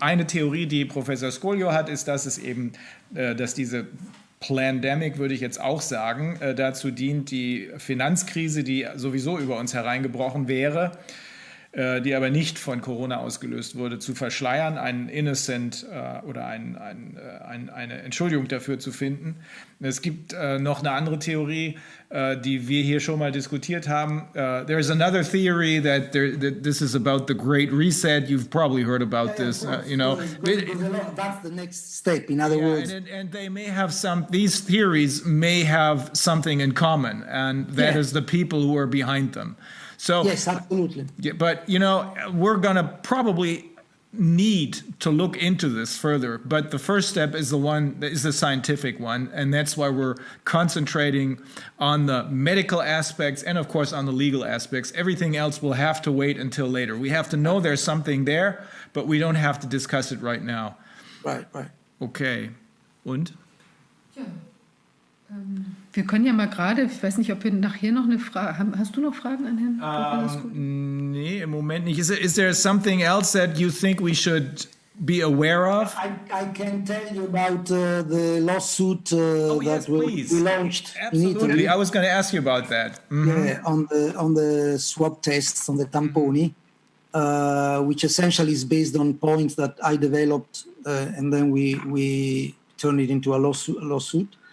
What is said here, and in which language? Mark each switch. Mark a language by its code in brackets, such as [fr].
[de] Eine Theorie, die Professor Scoglio hat, ist, dass diese Plandemic, würde ich jetzt auch sagen, dazu dient, die Finanzkrise, die sowieso über uns hereingebrochen wäre, die aber nicht von Corona ausgelöst wurde, zu verschleiern, einen Innocent oder eine Entschuldigung dafür zu finden. Es gibt noch eine andere Theorie, die wir hier schon mal diskutiert haben. [en] There is another theory that this is about the Great Reset. You've probably heard about this. That's the next step, in other words. And they may have these theories may have something in common, and that is the people who are behind them. So yes, absolutely. yeah, but we're going to probably need to look into this further, but the first step is the scientific one, and that's why we're concentrating on the medical aspects and of course on the legal aspects. Everything else will have to wait until later. We have to know there's something there, but we don't have to discuss it right now. Right. [de] Okay. Und? Ja. Wir können ja mal gerade, ich weiß nicht, ob wir nachher noch eine Frage haben. Hast du noch Fragen an Herrn? Nee, im Moment nicht. [en] Is there something else that you think we should be aware of? I can tell you about the lawsuit yes, that we launched Absolutely. in Italy. I was going to ask you about that. Yeah, on the swab tests, on the tamponi, which essentially is based on points that I developed, and then we turned it into a lawsuit.